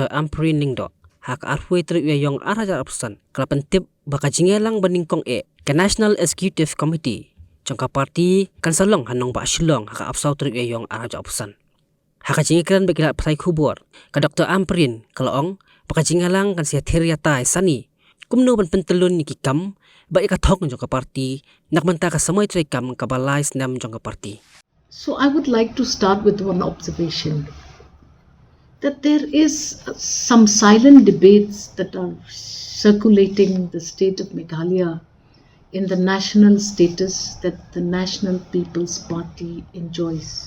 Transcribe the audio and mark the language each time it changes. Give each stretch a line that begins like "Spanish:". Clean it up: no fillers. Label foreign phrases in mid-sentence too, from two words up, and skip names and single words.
Khasi: Amprin Ningdo hak arhui Tarik Ïaïong araja apsan kala pentip baka Jingïalang baningkong ka National Executive Committee jong ka parti kan Shillong hanong ba Shillong hak apsau Tarik Ïaïong araja apsan hak Jingïalang bekila pasai khubor ka Dr. Amprin kalaong baka Jingïalang kan sia theriatai sani kumno ban pentelun ni kikam ba ikathok jong ka parti nakmanta ka samoy tray kam ka balai snam jong ka parti.
English: So I would like to start with one observation, that there is some silent debates that are circulating the state of Meghalaya in the national status that the National People's Party enjoys.